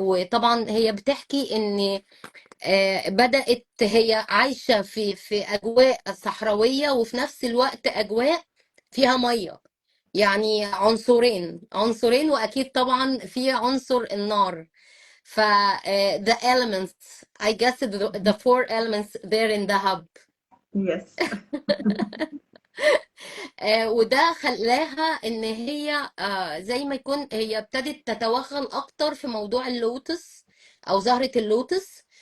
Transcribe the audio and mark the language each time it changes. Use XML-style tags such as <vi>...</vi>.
<ar>وطبعا هي بتحكي ان بدأت هي عايشة في أجواء صحراوية، وفي نفس الوقت أجواء فيها مية. يعني عنصرين وأكيد طبعا في عنصر النار.</ar> <en>ف the elements, I guess the four elements there in the hub. Yes.</en> <ar>وده خلاها ان هي زي ما يكون هي ابتدت تتوغل اكتر في موضوع اللوتس او زهرة اللوتس.</ar>